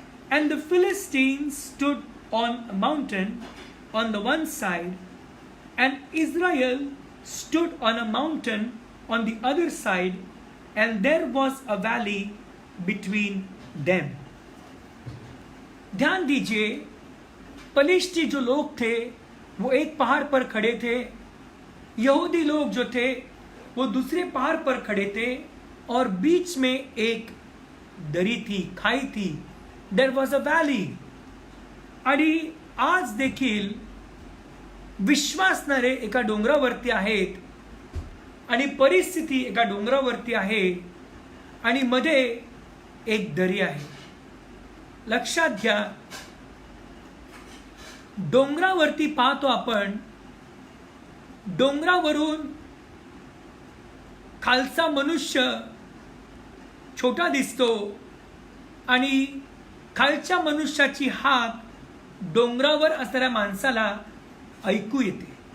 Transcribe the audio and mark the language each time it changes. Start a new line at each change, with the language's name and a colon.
English: And the Philistines stood on a mountain on the one side, and Israel stood on a mountain on the other side, and there was a valley between them.
Hindi: ध्यान दीजिए, पलिश्ती जो लोग थे वो एक पहाड़ पर खड़े थे, यहूदी लोग जो थे वो दूसरे पहाड़ पर खड़े थे, और बीच में एक दरी थी, खाई थी.
English: There was a valley.
Marathi: आणि आज देखील विश्वासणारे एका डोंगरावरती आहेत आणि परिस्थिती एका डोंगरावरती आहे आणि मध्ये एक दरी आहे. लक्षात घ्या, डोंगरावरती पाहतो आपण, डोंगरावरून खालचा मनुष्य छोटा दिसतो आणि खालच्या मनुष्याची हाक डोंगरावर असणाऱ्या माणसाला ऐकू येते.